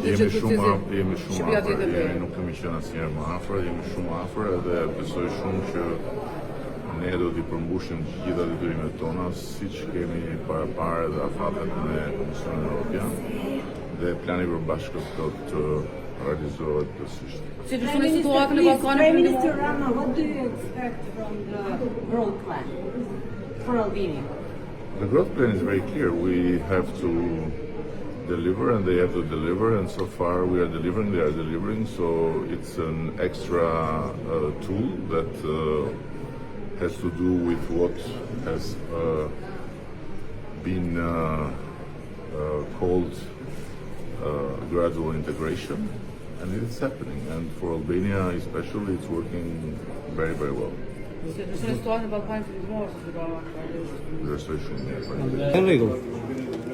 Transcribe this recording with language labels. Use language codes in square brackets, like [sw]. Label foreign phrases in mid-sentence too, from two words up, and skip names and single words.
[sq] Jemi shumë afër, nuk kemi qenë asnjëherë më afër, jemi shumë afër edhe besoj shumë që ne do t'i përmbushim të gjitha detyrimet tona, siç kemi parapare dhe afatet me Komisionin Evropian, dhe plani përbashkët do të realizohet plotësisht. Si vizhoni situatën e Ballkanit? [en] Prime Minister Rama, what do you expect from the growth plan for Albania? The growth plan is very clear. We have to deliver and they have to deliver, and so far we are delivering, they are delivering, so it's an extra tool that has to do with what has been called gradual integration, and it's happening, and for Albania especially it's working very, very well. [sq] Si vizhoni situatën e Ballkanit Verior? Besoj shumë mirë. Në rregull.